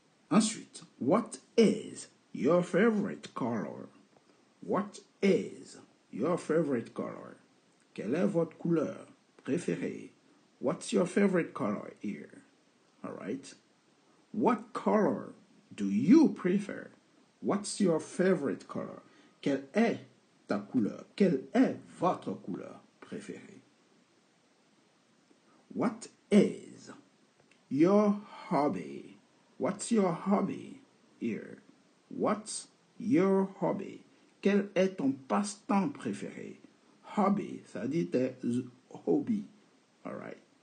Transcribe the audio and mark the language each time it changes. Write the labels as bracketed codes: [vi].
[en] Ensuite, what is your favorite color? What is your favorite color? [fr] Quelle est votre couleur préférée? [en] What's your favorite color here? All right. What color do you prefer? What's your favorite color? [fr] Quelle est ta couleur? Quelle est votre couleur préférée? [en] What is your hobby? What's your hobby here? What's your hobby? [fr] Quel est ton passe-temps préféré? Hobby, ça veut dire tes hobbies. [en] All right.